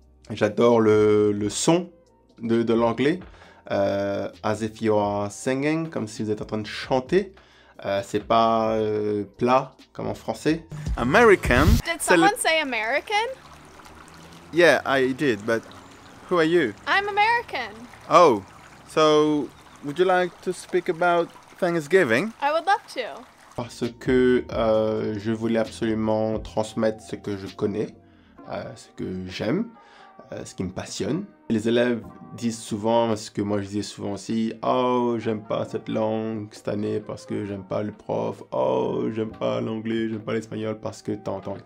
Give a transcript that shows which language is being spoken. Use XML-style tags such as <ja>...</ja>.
<fr>J'adore le son de l'anglais,</fr> <en>as if you are singing,</en> <fr>comme si vous êtes en train de chanter. C'est pas plat comme en français.</fr> <en>American? Did someone say American? Yeah, I did, but who are you? I'm American. Oh, so would you like to speak about Thanksgiving? I would love to.</en> <fr>Parce que je voulais absolument transmettre ce que je connais, ce que j'aime, ce qui me passionne. Les élèves disent souvent, ce que moi je disais souvent aussi, oh j'aime pas cette langue cette année parce que j'aime pas le prof, oh j'aime pas l'anglais, j'aime pas l'espagnol parce que tant.</fr>